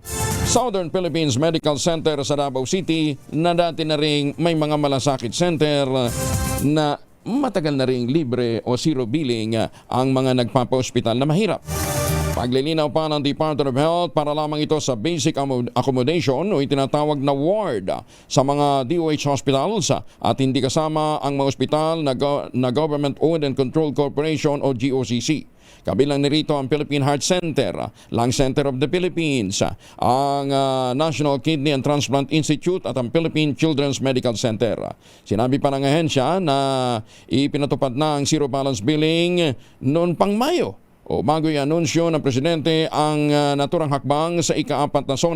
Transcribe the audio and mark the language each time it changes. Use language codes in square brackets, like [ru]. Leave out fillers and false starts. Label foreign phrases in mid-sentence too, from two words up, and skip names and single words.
[tl] Southern Philippines Medical Center sa Davao City na dati na rin may mga malasakit center na matagal na rin libre o [en] zero billing [tl] ang mga nagpapa-hospital na mahirap. Paglilinaw pa ng Department of Health para lamang ito sa [en] basic accommodation [tl] o itinatawag na ward sa mga DOH hospitals at hindi kasama ang mga ospital na Government Owned and Controlled Corporation o GOCC. Kabilang nirito ang Philippine Heart Center, Lung Center of the Philippines, ang National Kidney and Transplant Institute at ang Philippine Children's Medical Center. Sinabi pa ng ahensya na ipinatupad na ang [en] zero balance billing [tl] noon pang Mayo o bago i-anunsyo ng Presidente ang naturang hakbang sa ika-4 na SONA.